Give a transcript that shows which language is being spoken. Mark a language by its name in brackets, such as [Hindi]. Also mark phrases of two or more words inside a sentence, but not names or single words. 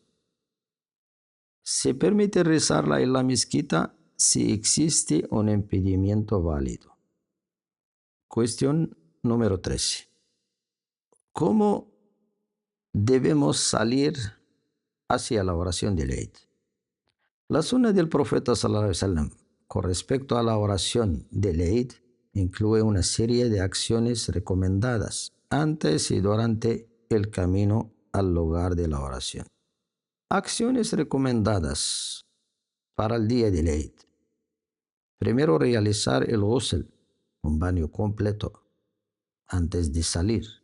[Spanish] Se permite rezarla en la mezquita si existe un impedimento válido. Cuestión número 13. ¿Cómo debemos salir hacia la oración del Eid? La sunna del profeta [Arabic] صلى الله عليه وسلم [Spanish] con respecto a la oración del Eid incluye una serie de acciones recomendadas antes y durante el camino al lugar de la oración. Acciones recomendadas para el día del Eid. Primero, realizar el ghusl, un baño completo, antes de salir.